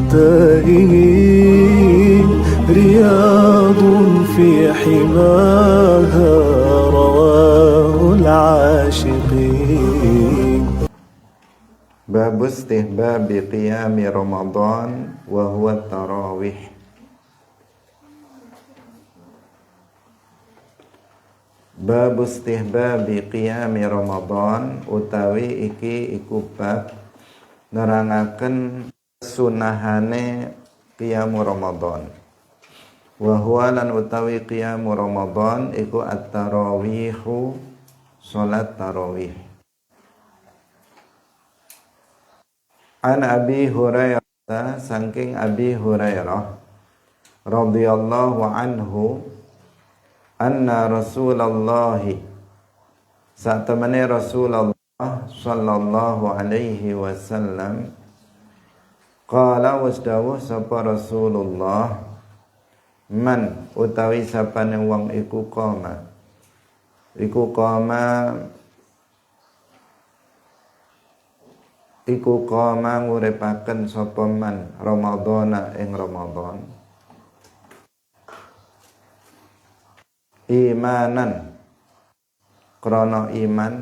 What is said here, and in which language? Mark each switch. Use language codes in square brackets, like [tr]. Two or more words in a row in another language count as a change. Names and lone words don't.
[ar] التائهين رياض في حماها رواه العاشقين. باب استحباب قيام رمضان وهو التراويح. باب استحباب قيام رمضان [jv] utawi iki iku bab nerangaken sunahane qiyam Ramadan. Wa huwa lan utawi qiyam Ramadan iku at-tarawihu, salat tarawih. [ar] عن أبي هريرة, [jv] saking Abi Hurairah [ar] رضي الله عنه, أن رسول الله, [jv] satemene Rasulullah [ar] صلى الله عليه وسلم, [jv] qala wasdawuh sapa Rasulullah, man utawi sapane wong iku qama nguripaken sapa man Ramadhana ing Ramadan, imanan krana iman,